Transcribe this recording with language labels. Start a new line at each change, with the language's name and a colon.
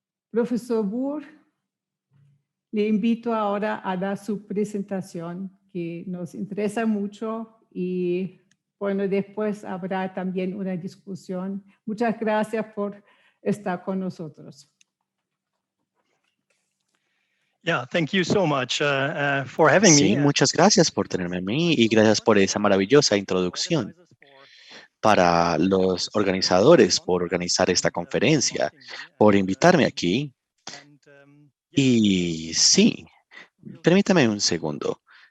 Spanish: Profesor Burr, le invito ahora a dar su presentación, que nos interesa mucho y bueno, después habrá también una discusión. Muchas gracias por estar con nosotros.
English: Yeah, thank you so much for having
Spanish: Sí,
English: me.
Spanish: muchas gracias por tenerme a mí y gracias por esa maravillosa introducción para los organizadores, por organizar esta conferencia, por invitarme aquí. Y sí, permítame un segundo.